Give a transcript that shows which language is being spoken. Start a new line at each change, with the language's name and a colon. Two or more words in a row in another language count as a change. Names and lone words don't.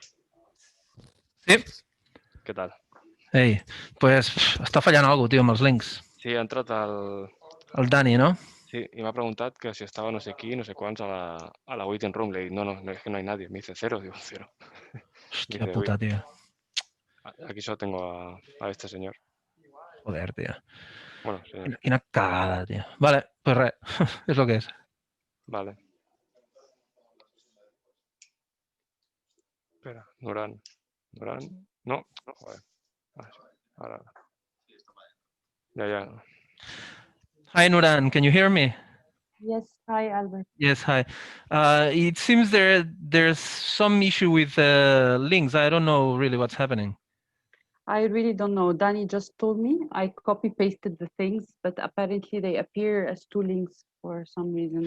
Spanish: Sí.
Catalan: què tal? Ei, pues està fallant alguna cosa, tio, amb els links. Sí, ha entrat El Dani, no?
Spanish: Sí, y me ha preguntado que si estaba no sé qui, no sé cuántos a la
English: waiting room.
Spanish: Le digo, no, es que no hay nadie. Me dice 0, digo 0.
Catalan: Hòstia
Spanish: Dice,
Catalan: puta,
Spanish: uy, tio. aquí solo tengo a este señor. Joder, tio. Bueno, señor.
Catalan: Quina cagada, tio. Vale, pues res, és el que és.
Spanish: Vale. Espera, Nuran. No, joder. Ahora. Ya.
English: Hi, Nuran, can you hear me? Yes, hi, Albert. Yes, hi. It seems there's some issue with links. I don't know really what's happening. I really don't know. Danny just told me. I copy pasted the things, but apparently they appear as 2 links for some reason.